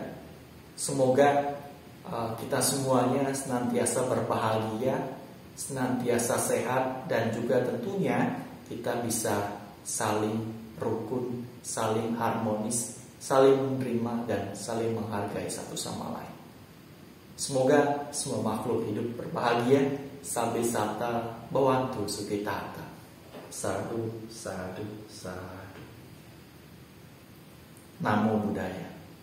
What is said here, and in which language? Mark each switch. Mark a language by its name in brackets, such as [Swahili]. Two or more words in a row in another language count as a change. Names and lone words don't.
[Indonesian] Semoga kita semuanya senantiasa berbahagia, senantiasa sehat, dan juga tentunya kita bisa saling rukun, saling harmonis, saling menerima dan saling menghargai satu sama lain. Semoga semua makhluk hidup berbahagia. [Pali] Sampai sata bawantu sukitata. Sadu, sadu, sadu. Namo Buddhaya.